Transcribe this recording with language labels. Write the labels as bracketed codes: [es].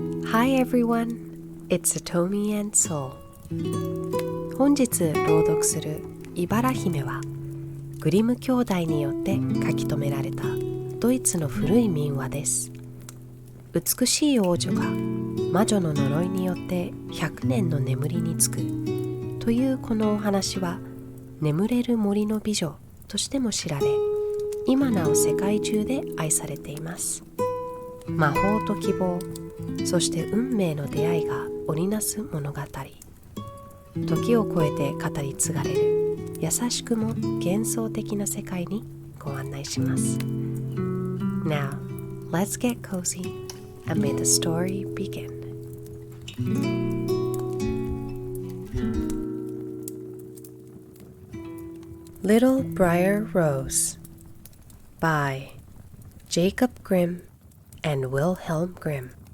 [en] Hi everyone, it's Satomi and Soul. [ja] 本日朗読するいばら姫はグリム兄弟によって書き留められたドイツの古い民話です。美しい王女が魔女の呪いによって100年の眠りにつくというこのお話は、眠れる森の美女としても知られ、今なお世界中で愛されています。魔法と希望、そして運命の出会いが織りなす物語。時を超えて語り継がれる優しくも幻想的な世界にご案内します。 [en] Now, let's get cozy and may the story begin. Little Briar Rose by Jacob Grimm and Wilhelm Grimm.